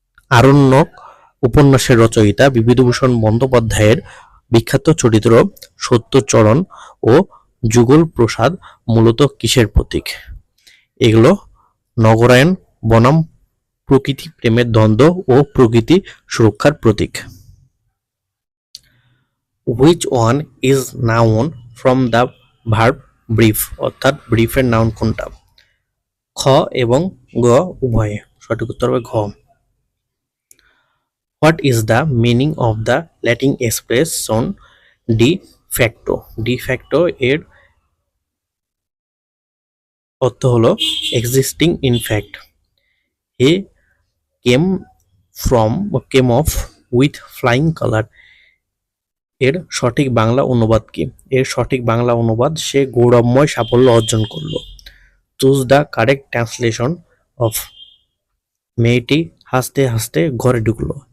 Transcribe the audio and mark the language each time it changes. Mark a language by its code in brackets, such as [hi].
[bn] আরণ্যক উপন্যাসের রচয়িতা বিভূতিভূষণ বন্দ্যোপাধ্যায়ের বিখ্যাত চরিত্র সত্যচরণ ও যুগল প্রসাদ মূলত কিসের প্রতীক? এগুলো নগরায়ণ বনাম প্রকৃতি প্রেমের দ্বন্দ্ব ও প্রকৃতি সুরক্ষার প্রতীক। [en] Which one is noun from the verb brief? [bn] অর্থাৎ ব্রিফের নাউন কোনটা? খ এবং গ উভয়ে। সঠিক উত্তর হবে ঘ। [en] What is the meaning of the Latin expression de facto? [bn] De facto এর অর্থ হলো [en] existing in fact. He came off with flying color. [bn] এর সঠিক বাংলা অনুবাদ কি? এর সঠিক বাংলা অনুবাদ সে গৌরবময় সাফল্য অর্জন করলো। [en] choose the correct translation of [bn] মেয়েটি হাসতে হাসতে ঘরে ঢুকলো।